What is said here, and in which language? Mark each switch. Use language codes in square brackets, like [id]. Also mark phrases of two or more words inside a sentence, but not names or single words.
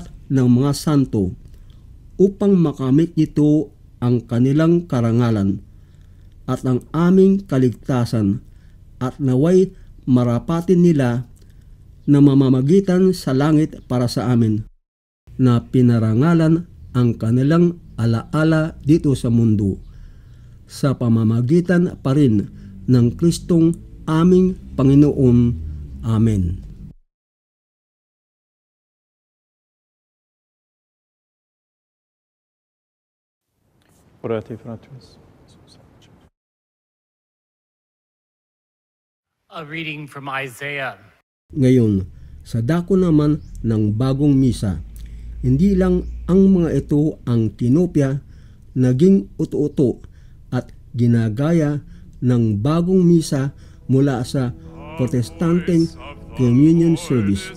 [tl] ng mga santo, upang makamit nito ang kanilang karangalan at ang aming kaligtasan, at naway marapatin nila na mamamagitan sa langit para sa amin, na pinarangalan ang kanilang alaala dito sa mundo, sa pamamagitan pa rin ng Kristong aming Panginoon. [la] Amen. Orate fratres. [en] A reading from Isaiah. [tl] Ngayon, sa dako naman ng bagong misa, hindi lang ang mga ito ang tinopya, naging uto-uto at ginagaya ng bagong misa mula sa Protestanteng Communion Service.